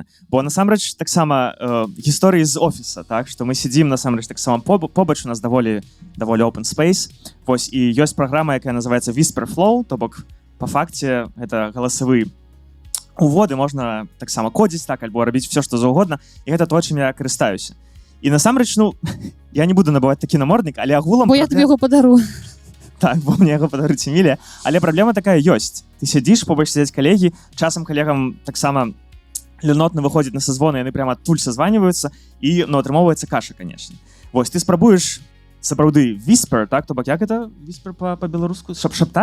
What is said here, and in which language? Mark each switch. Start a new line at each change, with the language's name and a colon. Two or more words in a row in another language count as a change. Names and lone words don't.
Belarusian: Бо насамрэч таксама гісторыі з офіса, так, што мы сядзім насамрэч таксама побач, у нас даволі
English: open space.
Belarusian: Вось, і ёсць праграма, якая называецца Whisperflow, то бок па факце гэта галасавы уводы, можна таксама кодзіць, так, альбо рабіць все, што заўгодна, і гэта то, чым я карыстаюся. І насамрэч, ну, я не буду набываць такі наморднік, але агулам
Ukrainian: Бо я тобі його подарую.
Belarusian: так, бо мне яго падаруць Эмілія, але праблема такая ёсць. Ты сядзіш, побач сядзяць калегі, часам калегам таксама люнотна выходзіць на сазвоны, яны прямо адтуль сазваніваюцца і атрымоўваецца каша, канешне. Вось ты спрабуеш сапраўды whisper, так, то бок як это whisper па-беларуску? Шаптаць?